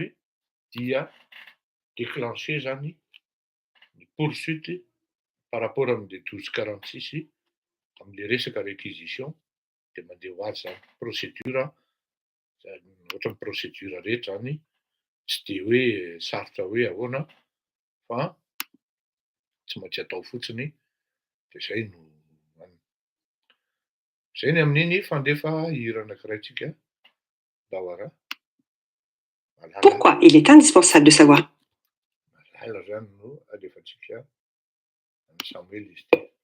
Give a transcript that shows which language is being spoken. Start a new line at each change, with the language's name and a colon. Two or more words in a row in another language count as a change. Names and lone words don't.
Malagasy: dia déclencher zany ny
French: poursuite par rapport
Malagasy: am'le 1246 am'le resaka
French: réquisition de
Malagasy: mandeha ho azy zany procédure ohatran'ny procédure rehetra zany tsy de hoe sarotra hoe ahoana fa tsy maintsy atao fotsiny de zay ny amin'iny fandefa hira anankiray tsika Dahoara.
French: Pourquoi il est indispensable de savoir.
Malagasy: Malala zany no alefatsika amin'ny Samuel izy ty.